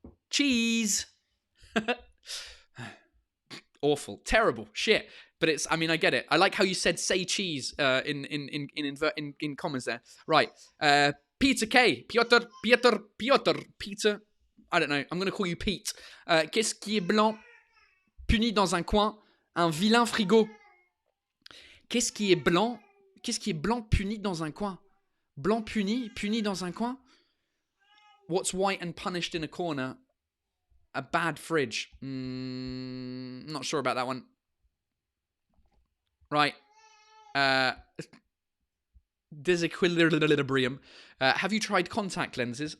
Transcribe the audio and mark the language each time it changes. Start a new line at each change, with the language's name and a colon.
English: Cheese. Awful. Terrible. Shit. But I get it. I like how you said say cheese in comments there. Right. Peter K. Piotr. Peter. I don't know. I'm going to call you Pete.
French: Qu'est-ce qui est blanc, puni dans un coin? Un vilain frigo. Qu'est-ce qui est blanc, puni dans un coin? Blanc puni dans un coin?
English: What's white and punished in a corner? A bad fridge. Not sure about that one. Right. Disequilibrium. Have you tried contact lenses?